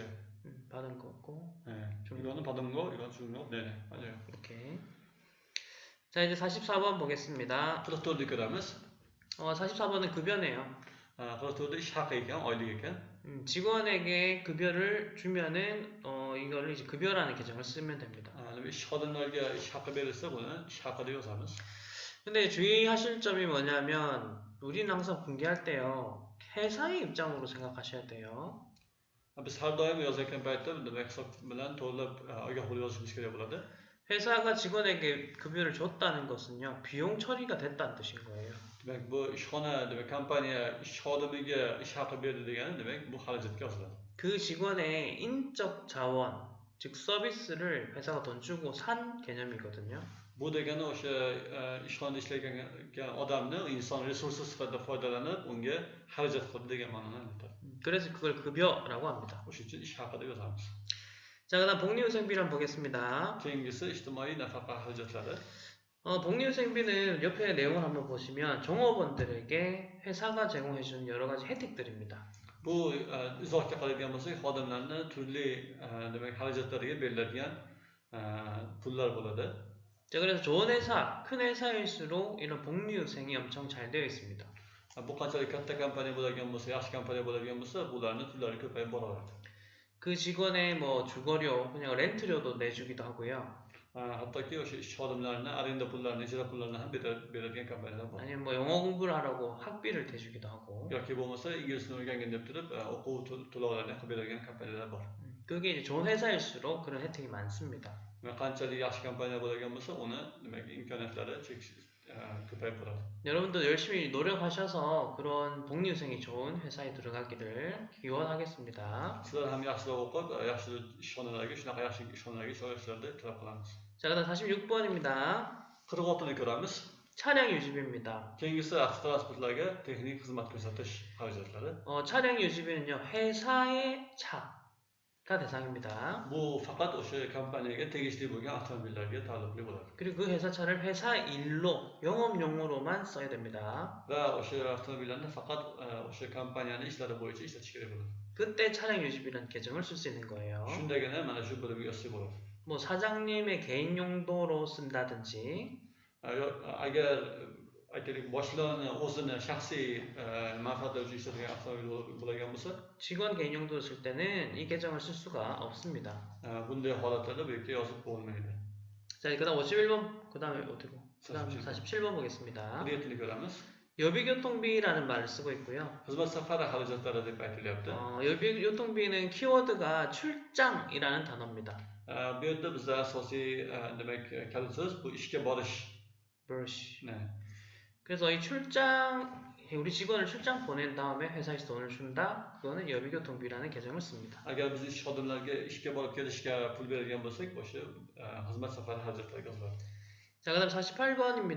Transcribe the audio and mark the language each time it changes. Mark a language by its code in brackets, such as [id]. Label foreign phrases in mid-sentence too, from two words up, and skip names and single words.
[ko] 받은 거고. 네, 이거는 받은 거, 이건 주는 거. 네, 맞아요. 이렇게. 자, 이제 44번 보겠습니다. [uz] 44를 ko'ramiz. [ko] 44번은 급여네요. [uz] 44da ish haqi ekan, oylik ekan. [ko] 직원에게 급여를 주면은 이거를 이제 급여라는 계정을 쓰면 됩니다. [uz] ish xodimlarga ish haqi berilsa, buni ish haqi deb yozamiz. [ko] 근데 주의하실 점이 뭐냐면 우리는 항상 공개할 때요. 회사의 입장으로 생각하셔야 돼요. [uz] Biz har doim yozayotgan paytda demak hisob bilan to'g'rilab ogoh bo'lib yozishimiz kerak bo'ladi. [ko] 회사가 직원에게 급여를 줬다는 것은요. 비용 처리가 됐다는 뜻인 거예요. [uz] Demak, bu ishxona, demak kompaniya ish xodimiga ish haqi berdi degani, demak bu xarajatga yoziladi. [ko] 그 직원의 인적 자원, 즉 서비스를 회사가 돈 주고 산 개념이거든요. [uz] Bu degani o'sha ishxonada ishlagan odamni inson resursi sifatida foydalanib, unga xarajat qildi degan ma'noni anglatadi. [ko] 그래서 그걸 급여라고 합니다. [uz] O'shuning uchun ish haqi deb yozamiz. [ko] 자, 그다음 복리후생비를 한번 보겠습니다. [uz] Keyingisi ijtimoiy nafaqa xarajatlari. [ko] 복리후생비는 옆에 내용을 한번 보시면 종업원들에게 회사가 제공해주는 여러 가지 혜택들입니다. [uz] Bu izohga qaraydigan bo'lsak, xodimlarni turli demak xarajatlariga beriladigan pullar bo'ladi. [ko] 자, 그래서 좋은 회사, 큰 회사일수록 이런 복리후생이 엄청 잘 되어 있습니다. [uz] Bu qanchalik katta kompaniya bo'ladigan bo'lsa, yaxshi kompaniya bo'ladigan bo'lsa, bularni turlari ko'payib boraveradi. [ko] 그 직원의 뭐 주거료, 그냥 렌트료도 내주기도 하고요. [uz] hattoki o'sha ish xodimlarini arenda pullarini, ijara pullarini ham beradigan kompaniyalar bor. [ko] 아니면 뭐 영어 공부를 하라고 학비를 대주기도 하고. [uz] yoki bo'lmasa ingliz tilini o'rgangin deb turib o'quv to'lovlarini qilib beradigan kompaniyalar bor. [ko] 그게 이제 좋은 회사일수록 그런 혜택이 많습니다. [uz] qanchalik yaxshi kompaniya bo'lgan bo'lsa, uni demak imkoniyatlari cheksiz ko'payib boradi. [ko] 여러분도 열심히 노력하셔서 그런 복리후생이 좋은 회사에 들어가기를 기원하겠습니다. [uz] Sizlar ham yaxshiroq o'qib, yaxshi ishxonalarga, shunaqa yaxshi ishxonalarga ishlashlarini tilab qolamiz. [ko] 자, 그다음 46번입니다. [uz] 46ni ko'ramiz. [ko] 차량 유지비입니다. [uz] Keyingisi avtotransportlarga texnik xizmat ko'rsatish xarajatlari. [ko] 차량 유지비는요, 회사의 차가 대상입니다. [uz] Bu faqat o'sha kompaniyaga tegishli bo'lgan avtomobillarga taalluqli bo'ladi. [ko] 그리고 그 회사 차를 회사 일로 영업용으로만 써야 됩니다. [uz] Va o'sha avtomobillarni faqat o'sha kompaniyani ishlari bo'yicha ishlatish kerak bo'ladi. [ko] 그때 차량 유지비라는 계정을 쓸 수 있는 거예요. [uz] Shundagina mana shu birimga yozsa bo'ladi. [ko] 뭐 사장님의 개인 용도로 쓴다든지 [uz] agar aytaylik boshliqni o'zini shaxsiy manfaatlari uchun ishlatadigan avtomobil bo'lgan bo'lsa, [ko] 직원 개인 용도로 쓸 때는 이 계정을 쓸 수가 없습니다. [uz] bunday holatlarda bu yerga yozib bo'lmaydi. [ko] 자, 그다음 51번, 그다음에 어디고? 그다음 47번 보겠습니다. [uz] 17ni ko'ramiz. [ko] 여비교통비라는 말을 쓰고 있고요. [uz] Xizmat safari xarajatlari deb aytilyapti. [ko] 여비교통비는 키워드가 출장이라는 단어입니다. [uz] Bu yerda bizda asosiy demak kalit so'z bu ishga borish. [ko] 네. 그래서 이 출장, 우리 직원을 출장 보낸 다음에 회사에서 돈을 준다. 그거는 여비교통비라는 계정을 씁니다. [uz] Agar biz ish xodimlarga ishga borib kelishga pul beradigan bo'lsak, o'sha xizmat safari xarajatlariga yoziladi. [ko] 자, 그다음 48번입니다.